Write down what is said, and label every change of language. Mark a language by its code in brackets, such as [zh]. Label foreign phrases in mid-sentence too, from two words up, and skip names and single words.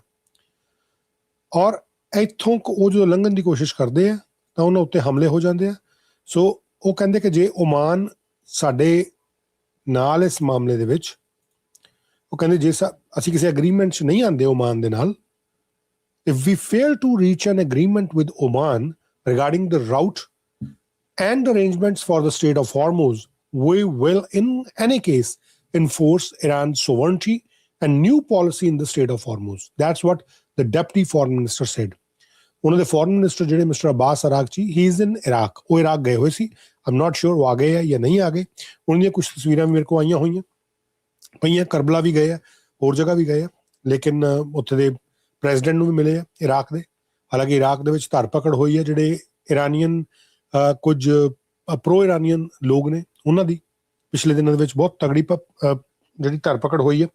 [pa] ਔਰ ਇੱਥੋਂ ਉਹ ਜਦੋਂ ਲੰਘਣ ਦੀ ਕੋਸ਼ਿਸ਼ ਕਰਦੇ ਆ ਤਾਂ ਉਹਨਾਂ ਉੱਤੇ ਹਮਲੇ ਹੋ ਜਾਂਦੇ ਆ. ਸੋ ਉਹ ਕਹਿੰਦੇ ਕਿ ਜੇ ਓਮਾਨ ਸਾਡੇ ਨਾਲ ਇਸ ਮਾਮਲੇ ਦੇ ਵਿੱਚ ਉਹ ਕਹਿੰਦੇ ਜੇ ਅਸੀਂ ਕਿਸੇ ਐਗਰੀਮੈਂਟ 'ਚ ਨਹੀਂ ਆਉਂਦੇ ਓਮਾਨ ਦੇ ਨਾਲ, [en] if we fail to reach an agreement with Oman regarding the route and arrangements for the Strait of Hormuz, we will in any case enforce Iran's sovereignty and new policy in the Strait of Hormuz. That's what the deputy foreign minister said. [pa] ਉਹਨਾਂ ਦੇ [en] foreign minister [pa] ਜਿਹੜੇ ਮਿਸਟਰ ਅਬਾਸ ਅਰਾਗਚੀ, [en] he is in Iraq. [pa] ਉਹ ਇਰਾਕ ਗਏ ਹੋਏ ਸੀ. [en] I'm not sure [pa] ਉਹ ਆ ਗਏ ਆ ਜਾਂ ਨਹੀਂ ਆ ਗਏ. ਉਹਨਾਂ ਦੀਆਂ ਕੁਝ ਤਸਵੀਰਾਂ ਮੇਰੇ ਕੋਲ ਆਈਆਂ ਹੋਈਆਂ ਪਈਆਂ. ਕਰਬਲਾ ਵੀ ਗਏ ਆ, ਹੋਰ ਜਗ੍ਹਾ ਵੀ ਗਏ ਆ, ਲੇਕਿਨ ਉੱਥੇ ਦੇ ਪ੍ਰੈਜ਼ੀਡੈਂਟ ਨੂੰ ਵੀ ਮਿਲੇ ਆ ਇਰਾਕ ਦੇ. ਹਾਲਾਂਕਿ ਇਰਾਕ ਦੇ ਵਿੱਚ ਧਰਪਕੜ ਹੋਈ ਹੈ ਜਿਹੜੇ ਇਰਾਨੀਅਨ ਕੁਝ ਪ੍ਰੋ ਇਰਾਨੀਅਨ ਲੋਕ ਨੇ ਉਹਨਾਂ ਦੀ, ਪਿਛਲੇ ਦਿਨਾਂ ਦੇ ਵਿੱਚ ਬਹੁਤ ਤਗੜੀ ਜਿਹੜੀ ਧਰਪਕੜ ਹੋਈ ਹੈ।